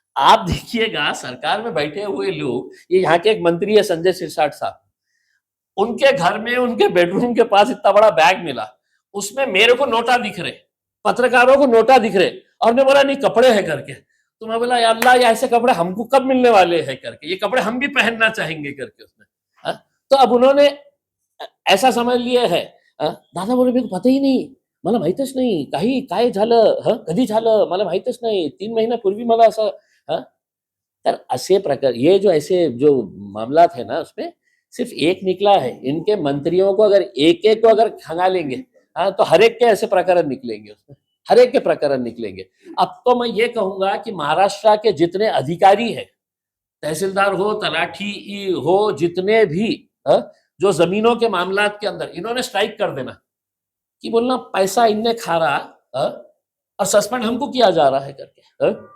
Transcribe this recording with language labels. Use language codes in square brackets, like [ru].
[hi] आप देखिएगा सरकार में बैठे हुए लोग, ये यहाँ के एक मंत्री है संजय सिरसाट साहब, उनके घर में उनके बेडरूम के पास इतना बड़ा बैग मिला, उसमें मेरे को नोटा दिख रहे, पत्रकारों को नोटा दिख रहे, और ने बोला नहीं कपड़े हैं करके, तो मैं बोला या अल्लाह ये ऐसे कपड़े हमको कब मिलने वाले हैं करके, ये कपड़े हम भी पहनना चाहेंगे करके उसने, हाँ? तो अब उन्होंने ऐसा समझ लिया है, हाँ? दादा बोले मेरे को पता ही नहीं, [mr] मला माहितच नाही काही काय झालं, [hi] हं? [mr] कधी झालं मला माहितच नाही, 3 महिन्यापूर्वी मला असं, हाँ? तर असे प्रकार, [hi] ये जो ऐसे जो मामला थे ना उसमें सिर्फ एक निकला है, इनके मंत्रियों को अगर एक एक को अगर खंगालेंगे, हाँ, तो हर एक के ऐसे प्रकरण निकलेंगे उसमें, हर एक के प्रकरण निकलेंगे। अब तो मैं ये कहूंगा कि महाराष्ट्र के जितने अधिकारी हैं, तहसीलदार हो तलाठी हो, जितने भी, हाँ, जो जमीनों के मामलात के अंदर इन्होंने स्ट्राइक कर देना कि बोलना पैसा इनने खा रहा, हाँ, और सस्पेंड हमको किया जा रहा है करके, हाँ?